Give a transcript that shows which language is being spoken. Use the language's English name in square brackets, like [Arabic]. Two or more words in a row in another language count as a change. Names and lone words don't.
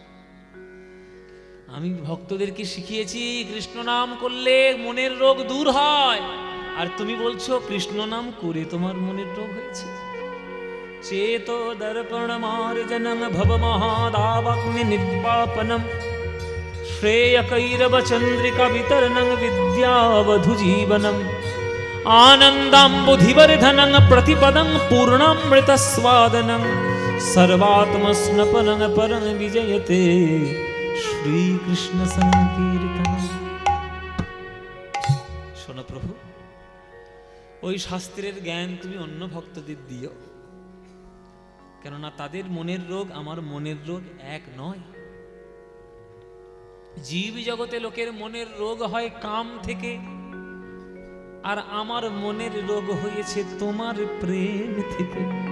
[Bangla] আমি ভক্তদেরকে শিখিয়েছি কৃষ্ণ নাম করলে মনের রোগ দূর হয়, আর তুমি বলছো কৃষ্ণ নাম করে তোমার মনের রোগ হয়েছে। [Sanskrit] চেতো দর্পণ মার্জনম ভব মহাদাবগ্নি নির্বাপনম শ্রেয় কৈরব চন্দ্রিকা বিতরণং বিদ্যাবধু জীবনম आनन्दाम्बुधिवर्धनं प्रतिपदं पूर्णामृतस्वादनं सर्वात्मस्नपनं परं विजयते श्रीकृष्ण संकीर्तनं। [Bangla] শোনো প্রভু, ওই শাস্ত্রের জ্ঞান তুমি অন্য ভক্তদের দিও, কেননা তাদের মনের রোগ আমার মনের রোগ এক নয়। জীব জগতে লোকের মনের রোগ হয় কাম থেকে, আর আমার মনের রোগ হয়েছে তোমার প্রেম থেকে।